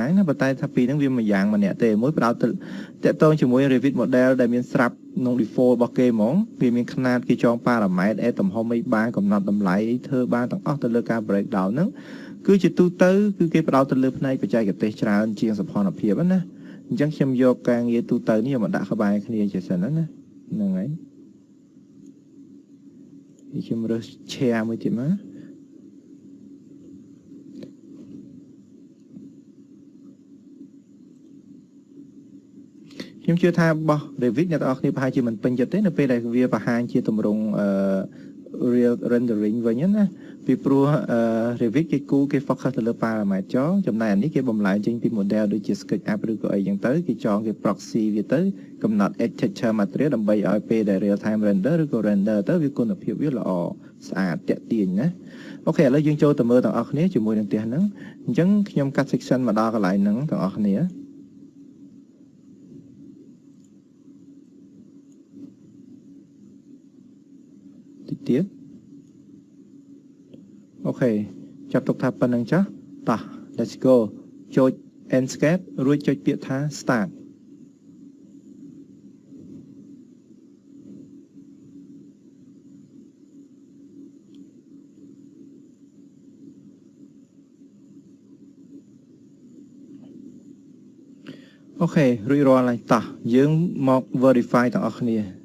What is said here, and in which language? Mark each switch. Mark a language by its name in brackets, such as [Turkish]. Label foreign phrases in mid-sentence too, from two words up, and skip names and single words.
[Khmer] ណាប៉ុន្តែថាពីរហ្នឹងវាមួយយ៉ាងម្នាក់ទេមួយផ្ដោតទៅតាក់ទងជាមួយ Revit model ដែលមានស្រាប់ក្នុង default របស់គេហ្មងវាមានຂະຫນាតគេចងប៉ារ៉ាម៉ែត្រទំហំអីបានកំណត់តម្លៃធ្វើបានទាំងអស់ទៅលើការ breakdown ហ្នឹងគឺជាទូទៅគឺគេផ្ដោតទៅលើផ្នែកបច្ចេកទេសច្រើនជាងសោភ័ណភាពណាអញ្ចឹងខ្ញុំយកការងារទូទៅនេះមកដាក់ក្បែរគ្នាជាសិនណាហ្នឹងហើយខ្ញុំរើស share មួយទៀតមក ខ្ញុំជឿថាបោះ Revit អ្នកទាំងអស់គ្នាប្រហែលជាមិនពេញចិត្តទេនៅពេលដែលវាបង្ហាញជាទម្រង់ [English] real rendering [Khmer] វិញណាពីព្រោះRevit គេ គូគេ focus ទៅលើ parameter ចុះចំណែកអានេះគេបំលែងចេញពី model ដូចជា SketchUp ឬក៏អីចឹងទៅគេចងគេ proxy វាទៅកំណត់ texture material ដើម្បីឲ្យពេលដែល [English] real time render [Khmer] ឬក៏ render ទៅវាគុណភាពវាល្អស្អាតតាក់ទាញណាអូខេឥឡូវយើងចូលទៅមើលទាំងអស់គ្នាជាមួយនឹងផ្ទះហ្នឹងអញ្ចឹងខ្ញុំកាត់ section មកដល់កន្លែងហ្នឹងទាំងអស់គ្នា ទៀតអូខេចាប់ទុកថាប៉ុណ្្នឹងចាស់តោះ [English] let's go [Khmer] ចុច Enscape រួចចុចពាក្យថា start អូខេរួចរាល់ហើយតោះយើងមក verify ទាំងអស់គ្នា